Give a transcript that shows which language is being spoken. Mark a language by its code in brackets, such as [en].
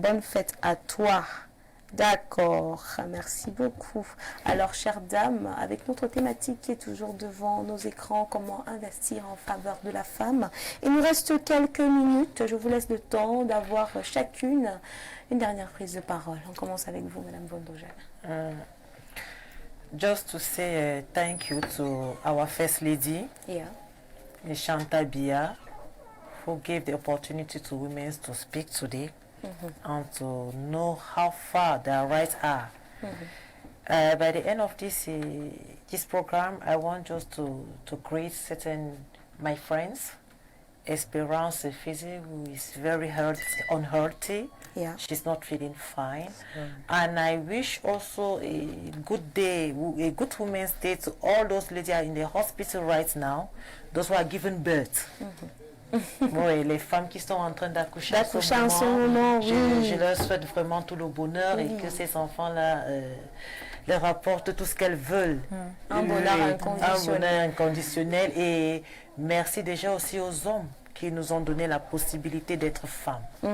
[fr] Bonne fête à toi. D'accord, merci beaucoup. Alors, chères dames, avec notre thématique qui est toujours devant nos écrans, comment investir en faveur de la femme. Il nous reste quelques minutes. Je vous laisse le temps d'avoir chacune une dernière prise de parole. On commence avec vous, Madame Vondogel. [en] Just to say thank you to our First Lady, Shanta Bia, who gave the opportunity to women to speak today and to know how far their rights are. By the end of this program, I want just to greet my friends, Esperance Fizi, who is very unhealthy. Yeah. She's not feeling fine. And I wish also a good day, a good Women's Day to all those ladies in the hospital right now, those who are giving birth. [fr] Oui, les femmes qui sont en train d'accoucher en ce moment, je leur souhaite vraiment tout le bonheur et que ces enfants-là leur apportent tout ce qu'elles veulent. Un bonheur inconditionnel. Et merci déjà aussi aux hommes qui nous ont donné la possibilité d'être femmes.